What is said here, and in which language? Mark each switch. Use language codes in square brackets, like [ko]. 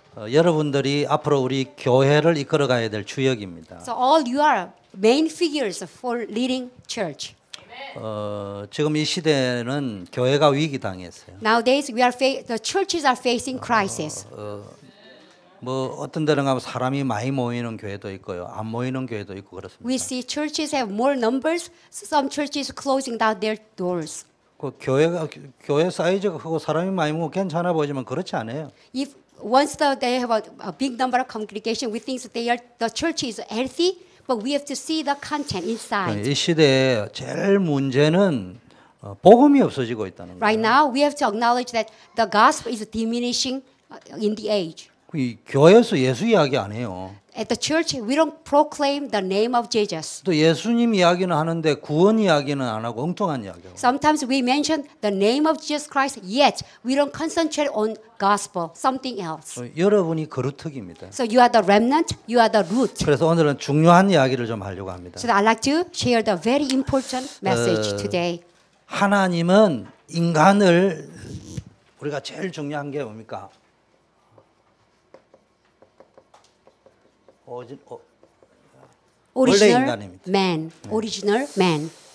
[ko] 여러분들이 앞으로 우리 교회를 이끌어가야 될 주역입니다. [en] So all you are main figures for leading church. [ko] 지금 이 시대는 교회가 위기 당했어요. [en] Nowadays the churches are facing crisis. [ko] 뭐 어떤 데는 가면 사람이 많이 모이는 교회도 있고요, 안 모이는 교회도 있고 그렇습니다. [en] We see churches have more numbers. Some churches closing down their doors. [ko] 그 교회 사이즈가 크고 사람이 많이 모이면 괜찮아 보이지만 그렇지 않아요. [en] If once they have a big number of congregation, we think that the church is healthy, but we have to see the content inside. [ko] 이 시대에 제일 문제는 복음이 없어지고 있다는 거예요. [en] Right now, we have to acknowledge that the gospel is diminishing in the age. [ko] 이 교회에서 예수 이야기 안 해요. [en] At the church, we don't proclaim the name of Jesus. [ko] 또 예수님 이야기는 하는데 구원 이야기는 안 하고 엉뚱한 이야기하고. [en] Sometimes we mention the name of Jesus Christ, yet we don't concentrate on gospel, something else. [ko] 여러분이 거루턱입니다. [en] So you are the remnant, you are the root. [ko] 그래서 오늘은 중요한 이야기를 좀 하려고 합니다. [en] So I'd like to share the very important message today. [ko] 하나님은 인간을 우리가 제일 중요한 게 뭡니까? [en] Original [ko] 인간입니다. [en] man, original man.